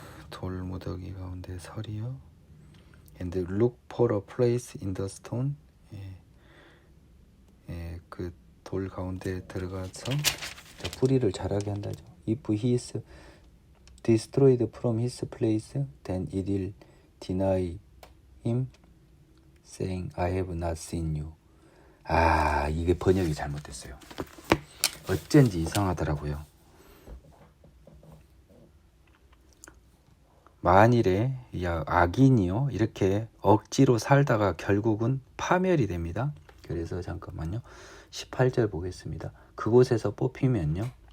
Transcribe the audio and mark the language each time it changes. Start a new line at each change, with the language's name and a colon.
Korean: 돌무더기 가운데 서리요.
English: And look for a place in the stone.
Korean: 그 돌 가운데 들어가서 뿌리를 자라게 한다죠.
English: If he is destroyed from his place, then it will deny him, saying, I have not seen you.
Korean: 아, 이게 번역이 잘못됐어요. 어쩐지 이상하더라고요. 만일에 악인이요 이렇게 억지로 살다가 결국은 파멸이 됩니다. 그래서 잠깐만요. 18절 보겠습니다. 그곳에서 뽑히면요.